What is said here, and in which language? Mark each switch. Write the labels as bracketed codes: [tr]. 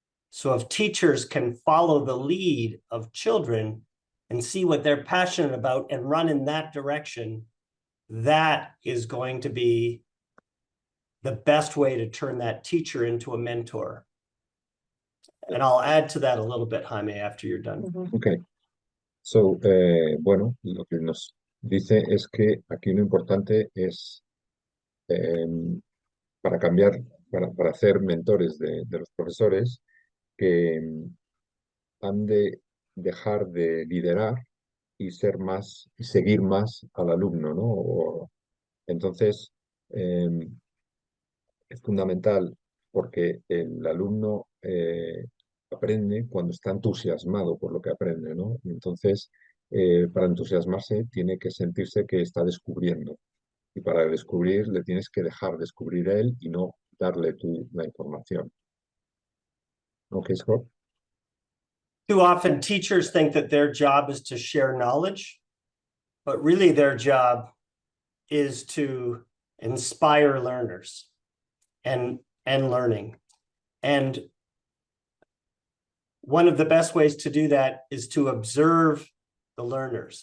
[en] So if teachers can follow the lead of children and see what they're passionate about and run in that direction, that is going to be the best way to turn that teacher into a mentor. And I'll add to that a little bit, Jaime, after you're done. Okay. [es] So, bueno, lo que nos dice es que aquí lo importante es para cambiar, para hacer mentores de los profesores que han de dejar de liderar y ser más, y seguir más al alumno, ¿no? Entonces, es fundamental porque el alumno aprende cuando está entusiasmado por lo que aprende, ¿no? Entonces, para entusiasmarse tiene que sentirse que está descubriendo. Y para descubrir le tienes que dejar descubrir a él y no darle tú la información. ¿Ok, Scott? [en] Too often teachers think that their job is to share knowledge, but really their job is to inspire learners and learning. And one of the best ways to do that is to observe the learners.